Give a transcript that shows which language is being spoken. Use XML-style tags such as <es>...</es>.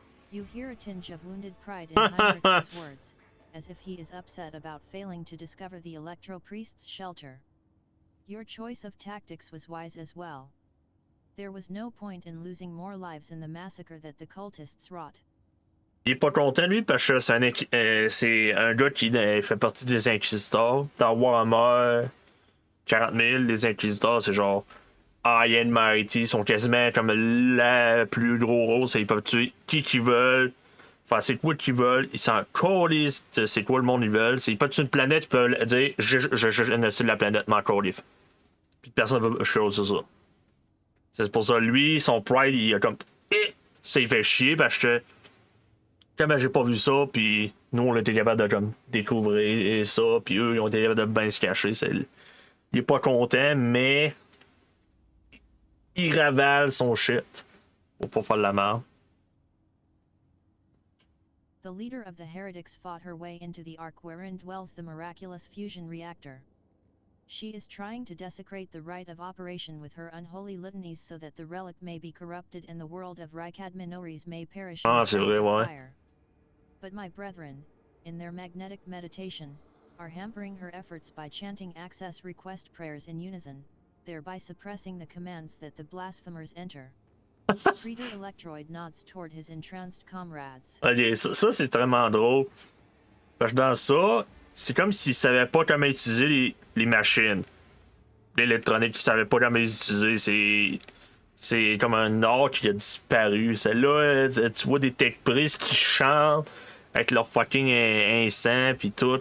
<en>You hear a tinge of wounded pride in Heinrich's words, as if he is upset about failing to discover the electro-priest's shelter. Your choice of tactics was wise as well. There was no point in losing more lives in the massacre that the cultists wrought.</en> <fr>Il est pas content, lui, parce que c'est un gars qui fait partie des Inquisiteurs. Dans Warhammer 40 000, les Inquisiteurs, c'est genre</fr> <en>High and Mighty.</en> <fr>Ils sont quasiment comme la plus gros rôle. Ils peuvent tuer qui qu'ils veulent. Enfin, c'est quoi qu'ils veulent. Ils s'en calissent de c'est quoi le monde ils veulent. S'ils peuvent tuer une planète, ils peuvent dire je génocide la planète, m'en calisse. Puis personne ne veut chose ça. C'est pour ça, lui, son pride, il a comme. Ça, il fait chier parce que. Comme j'ai pas vu ça, puis nous, on était capable de comme, découvrir ça, puis eux, ils ont été capables de bien se cacher. Il est pas content, mais. Il ravale son shit. Pour pas faire de la merde.</fr> <en>The leader of the heretics fought her way into the ark wherein dwells the miraculous fusion reactor. She is trying to desecrate the rite of operation with her unholy litanies so that the relic may be corrupted and the world of Rykad Minories may perish in</en> <fr>c'est vrai, ouais.</fr> <en>fire. But my brethren, in their magnetic meditation, are hampering her efforts by chanting access request prayers in unison, thereby suppressing the commands that the blasphemers enter. Reader Electroid nods toward his entranced comrades.</en> <fr>Ok, ça c'est vraiment drôle. Parce que dans ça, c'est comme s'ils savaient pas comment utiliser les machines. L'électronique, ils savaient pas comment les utiliser. C'est comme un art qui a disparu. Celle-là, tu vois des tech prises qui chantent avec leur fucking encens pis tout.</fr>